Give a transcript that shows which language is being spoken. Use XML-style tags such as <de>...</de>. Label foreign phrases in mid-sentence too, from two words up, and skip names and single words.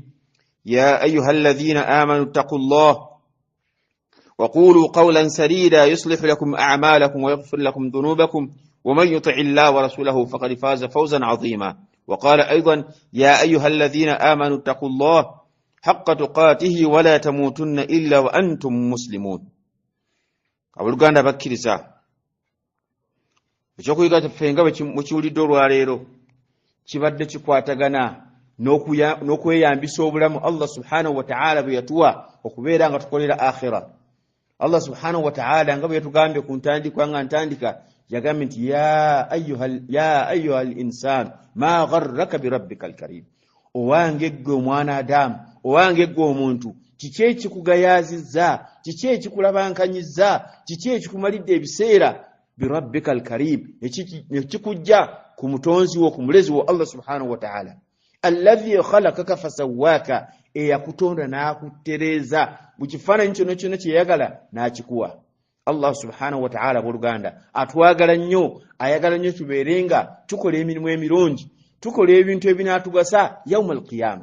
<ar>يا أيها الذين آمنوا اتقوا الله وقولوا قولا سديدا يصلح لكم أعمالكم ويغفر لكم ذنوبكم ومن يطع الله ورسوله فقد فاز فوزا عظيما. وقال أيضا: يا أيها الذين آمنوا اتقوا الله حق تقاته ولا تموتن إلا وأنتم مسلمون.</ar> <lg>Abuluganda bakkiriza, ekyokuyiga kyaffe mukiwulidde olwaleero kibadde kikwatagana n'okweyambisa obulamu Allah</lg> <ar>سبحانه وتعالى</ar> <lg>bwe yatuwa okubeera nga tukolera akhira. Allah</lg> <ar>سبحانه وتعالى</ar> <lg>nga bwe yatugambye ku ntandikwa nga ntandika yagambye nti</lg> <ar>يا أيها الإنسان ما غرك بربك الكريم.</ar> <lg>Owange ggwe omwana Adamu, owange ggwe omuntu, kiki ekikugayaazizza, kiki ekikulabankanyizza, kiki ekikumalidde ebiseera</lg> <ar>بربك الكريم,</ar> <lg>ekikujja ku mutonzi wo, ku mulezi wo Allah</lg> <ar>سبحانه وتعالى. الذي خلقك فسواك,</ar> <lg>eyakutonda n'akuttereeza mu kifaananyi kyonna kyonna kye yayagala n'akikuwa. Allah</lg> <ar>سبحانه وتعالى</ar> <lg>booluganda atwagala nnyo, ayagala nnyo tubeerenga tukola emirimu emirungi, tukola ebintu ebinaatugasa</lg> <ar>يوم القيامة.</ar>